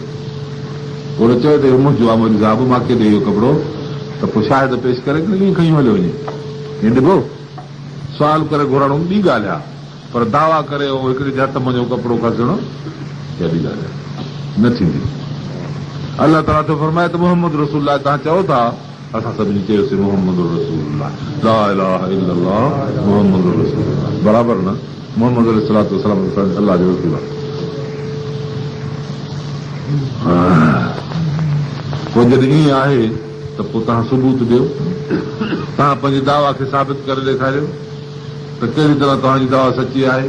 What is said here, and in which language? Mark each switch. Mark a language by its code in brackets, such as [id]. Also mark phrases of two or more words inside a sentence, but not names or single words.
[sd] ओड़ो चयो त मुंहिंजो आहे मुंहिंजो साहिबु, मां केॾे इहो कपिड़ो, त पोइ शाहिद पेश करे ईअं खणी हलियो वञे। हीअं ॾिबो सुवाल करे घुरणो ॿी ॻाल्हि आहे, पर दावा करे हिकिड़े जे हथ मुंहिंजो कपिड़ो खसणो इहा ॿी ॻाल्हि आहे, न थींदी। अलाह ताला थो फरमाए त मोहम्मद रसूल तव्हां चओ था, असां सभिनी चयोसीं मोहम्मद रसूल [ar] لا إله إلا الله محمد رسول, [sd] बराबरि न? मोहम्मद अलाह जो रसूल आहे। पोइ जॾहिं ईअं आहे त पोइ तव्हां सबूत ॾियो, तव्हां पंहिंजी दावा खे साबित करे ॾेखारियो त कहिड़ी तरह तव्हांजी दावा सची आहे।